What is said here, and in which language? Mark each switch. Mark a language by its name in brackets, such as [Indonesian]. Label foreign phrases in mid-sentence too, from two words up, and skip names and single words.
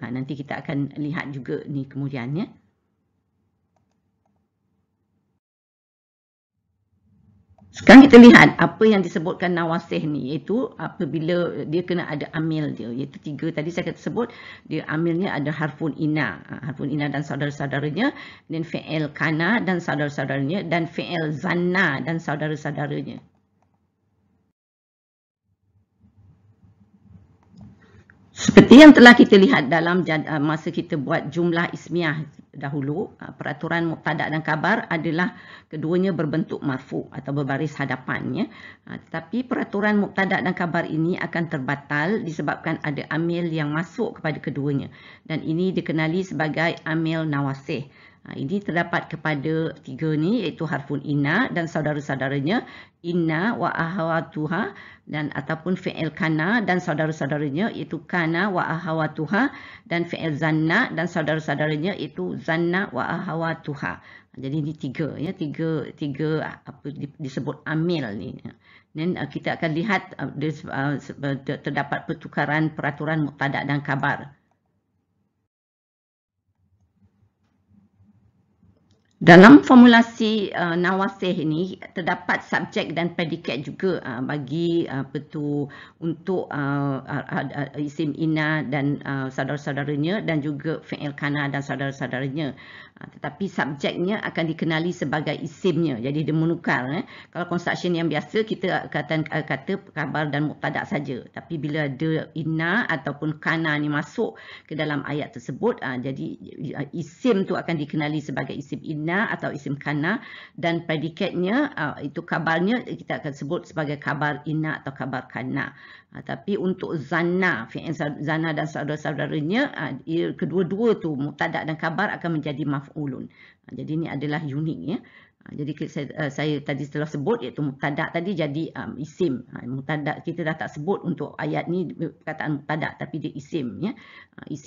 [Malay] Nanti kita akan lihat juga ni kemudiannya. Sekarang kita lihat apa yang disebutkan nawasih ni, iaitu apabila dia kena ada amil dia, iaitu 3 tadi saya sebut, dia amilnya ada [Arabic] حرف إن [Malay] dan saudara-saudaranya, dan [Arabic] فعل كان [Malay] dan saudara-saudaranya, dan [Arabic] فعل ظن [Malay] dan saudara-saudaranya. Seperti yang telah kita lihat dalam masa kita buat jumlah ismiah dahulu, peraturan mubtada' dan khabar adalah keduanya berbentuk marfu' atau berbaris hadapannya. Tetapi peraturan mubtada' dan khabar ini akan terbatal disebabkan ada amil yang masuk kepada keduanya. Dan ini dikenali sebagai amil nawasih. Ini terdapat kepada 3 ni, iaitu [Arabic] حرف إن [Malay] dan saudara-saudaranya, [Arabic] إن وأخواتها, [Malay] dan ataupun [Arabic] فعل كان [Malay] dan saudara-saudaranya, iaitu [Arabic] كان وأخواتها, [Malay] dan [Arabic] فعل ظن [Malay] dan saudara-saudaranya, iaitu [Arabic] ظن وأخواتها. [Malay] Jadi ini 3 ya, 3 apa disebut amil ni. Dan kita akan lihat terdapat pertukaran peraturan mubtada' dan khabar. Dalam formulasi nawasih ini terdapat subjek dan predikat juga bagi untuk [Arabic] اسم إن [Malay] dan saudara-saudaranya, dan juga [Arabic] فعل كان [Malay] dan saudara-saudaranya. Tetapi subjeknya akan dikenali sebagai isimnya. Jadi dia menukar. Kalau construction yang biasa kita kata khabar dan mubtada' saja. Tapi bila ada inna ataupun kana ni masuk ke dalam ayat tersebut, jadi isim tu akan dikenali sebagai [Arabic] اسم إن [Malay] atau [Arabic] اسم كان, [Malay] dan predikatnya itu khabarnya kita akan sebut sebagai [Arabic] خبر إن [Malay] atau [Arabic] خبر كان. [Malay] Tapi untuk zanna, [Arabic] فعل ظن [Malay] dan saudara-saudaranya, kedua-dua tu mubtada' dan khabar akan menjadi maf'ulun. Jadi ini adalah unik ya. Jadi saya tadi telah sebut, iaitu mubtada' tadi jadi isim. Mubtada' kita dah tak sebut untuk ayat ni perkataan mubtada', tapi dia isim ya.